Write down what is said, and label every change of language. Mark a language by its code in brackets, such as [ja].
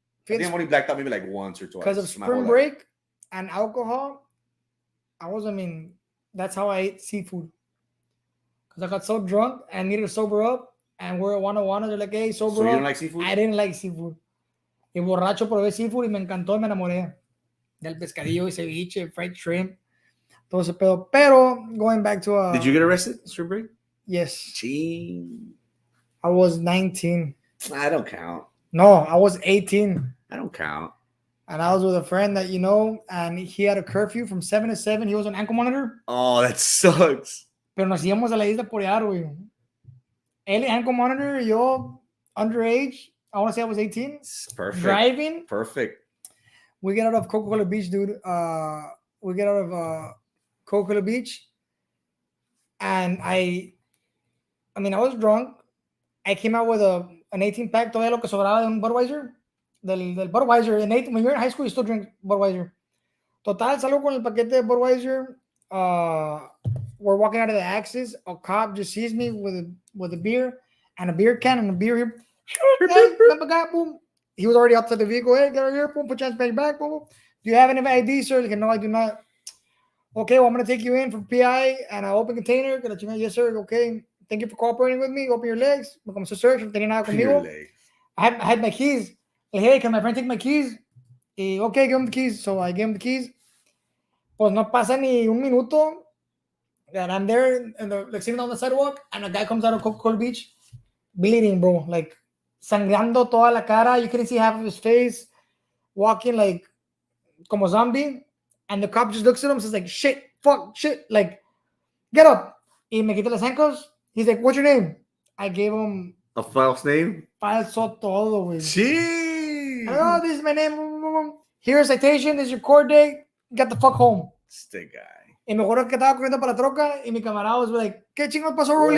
[en] I think I've only blacked out maybe like once or twice. Because of spring break and alcohol, that's how I ate seafood. Because I got so drunk and needed to sober up. And we're at 101. They're like, hey, sober up. So you don't like seafood? I didn't like seafood. [es] Y borracho probé seafood y me encantó y me enamoré del pescadillo y ceviche, [en] fried shrimp, [es] todo ese pedo. Pero, [en] going back to... Did you get arrested spring break? Yes. Gee. I was 19. I don't count. No, I was 18. I don't count. And I was with a friend that you know, and he had a curfew from 7 to 7. He was on ankle monitor. Oh, that sucks. [es] Pero nos íbamos a la isla por allá, güey. Él [en] ankle monitor, [es] yo [en] underage. I want to say I was 18. Perfect. Driving. Perfect. We get out of Coca-Cola Beach, dude. We get out of Coca-Cola Beach. And I was drunk. I came out with an 18-pack, [es] todavía lo que sobraba de un Budweiser. Del Budweiser. [en] When you're in high school, you still drink Budweiser. [es] Total, salgo con el paquete de Budweiser. [en] We're walking out of the Axis. A cop just sees me with a beer and a beer can and a beer here. Boom. He was already outside the vehicle. Hey, get over here. Boom, put your hands back. Boom. Do you have any ID, sir? Like, no, I do not. Okay, well, I'm going to take you in for PI and an open container. Yes, sir. Okay. Thank you for cooperating with me. Open your legs. [es] Me comenzó a [en] search. [es] No tenía nada conmigo. [en] I had my keys. Like, hey, can my friend take my keys? Okay, give him the keys. So I gave him the keys. [es] Pues no pasa ni un minuto. [en] And I'm there and like sitting on the sidewalk, and a guy comes out of Coca-Cola Beach, bleeding, bro, like [es] sangrando toda la cara. [en] You couldn't see half of his face, walking like [es] como zombie. [en] And the cop just looks at him and says like, shit, fuck, shit, like, get up. [es] Y me quita las [en] ankles. He's like, what's your name? I gave him a false name. [es] Falso todo, güey. [en] Jeez. Oh, this is my name. Here's a citation. This is your court date. Get the fuck home. [es] Este guy. Y me acuerdo que estaba corriendo para la troca y mi camarada [en] was like, [es] ¿qué chingos pasó, Rolly?